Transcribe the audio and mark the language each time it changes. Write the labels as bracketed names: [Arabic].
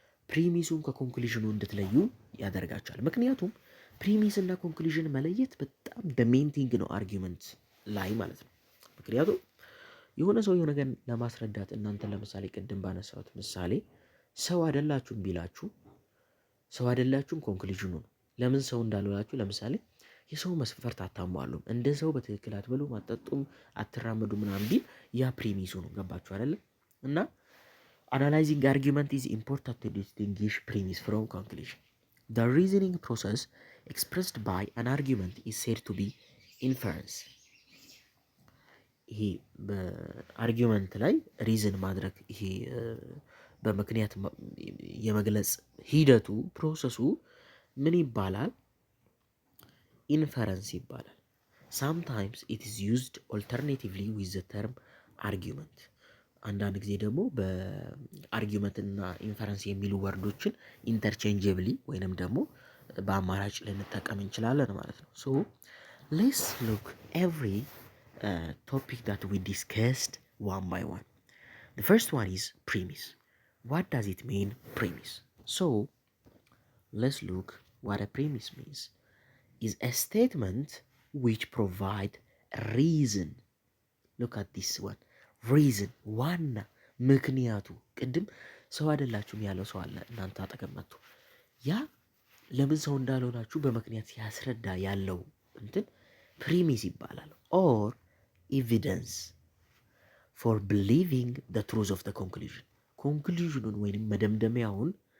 [Amharic] ፕሪሚሱን ከኮንክሉዥኑ እንድትለዩ ያደርጋቸዋል። ምክንያቱም ፕሪሚስ እና ኮንክሉዥን መለየት በጣም በሜንቲንግ ነው አርጊውመንት ላይ ማለት ነው። ምክንያቱም የሆነ ሰው የሆነ ነገር ለማስረዳት እናንተ ለምሳሌ ቅድም ባነሳሁት ምሳሌ ሰው አይደላችሁም ቢላችሁ ሰው አይደላችሁም ኮንክሉዥኑ ነው። ለምን ሰው እንዳልላችሁ ለምሳሌ የሰው መስፈርት አታሟሉም፣ እንደ ሰው በትክክል አትበሉም፣ አትጠጡም፣ አትራመዱ ምናምን ቢል ያ ፕሪሚሱ ነው። ገባችሁ አይደለ? [English] እና አናላይዚንግ አርጊውመንት ኢዝ ኢምፖርታንት ቱ ዲስቲንጉሽ ፕሪሚስ ፍሮም ኮንክሉዥን። The reasoning process expressed by an argument is said to be inference. [Amharic] ይሄ በአርጊውመንት ላይ ሪዝን ማድረግ ይሄ በምክንያት የመግለጽ ሂደቱ ፕሮሰሱ ምን ይባላል? ኢንፈረንስ ይባላል። [English] ሳምታይምስ ኢት ኢዝ ዩዝድ ኦልተርኔቲቭሊ ዊዝ ዘ ተርም አርጊመንት። [Amharic] አንዳንድ ጊዜ ደግሞ በአርጊመንት እና ኢንፈረንስ የሚሉ ወርዶችን ኢንተርቼንጀብሊ ወይንም ደግሞ በአማራጭ ልንጠቀም እንችላለን ማለት ነው። [English] ሶ ሌትስ ሉክ ኤቭሪ topic that we discussed one by one. The first one is premise. What does it mean, premise? So let's look what a premise means. Is a statement which provide reason. Look at this one. [Amharic] reason ዋና ምክንያቱ ቅድም ሰው አይደላችሁም ያለው ሰው አለ እናንተ አጠገብ መጥቶ ያ ለምን ሰው እንዳልሆናችሁ በምክንያት ያስረዳ ያለው እንትን ፕሪሚስ ይባላል። [English] ኦር ኤቪደንስ ፎር ቢሊቪንግ the truth of the conclusion [Amharic] ኮንክሉዥኑን ወይም መደምደሚያውን